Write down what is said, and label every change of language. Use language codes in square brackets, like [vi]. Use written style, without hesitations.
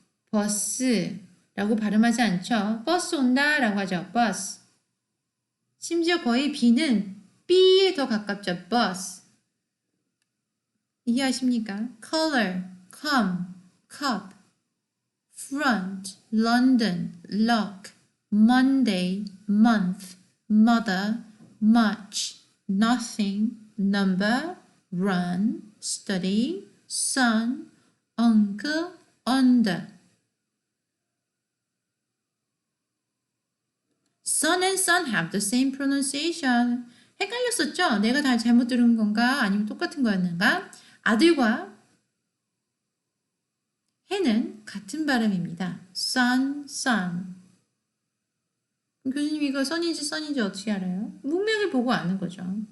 [ko] 버스라고 발음하지 않죠. 버스 온다 라고 하죠. 버스. 심지어 거의 B는 B에 더 가깝죠. 버스. 이해하십니까? [en] color, come, cup, front, London, lock, Monday, month, mother, much, nothing, number, run, study, son, uncle, under. Son and son have the same pronunciation. [ko] 헷갈렸었죠? 내가 다 잘못 들은 건가? 아니면 똑같은 거였는가? 아들과 해는 같은 발음입니다. [en] son. [ko] 교수님 이거 son인지 어떻게 알아요? 문맥을 보고 아는 거죠.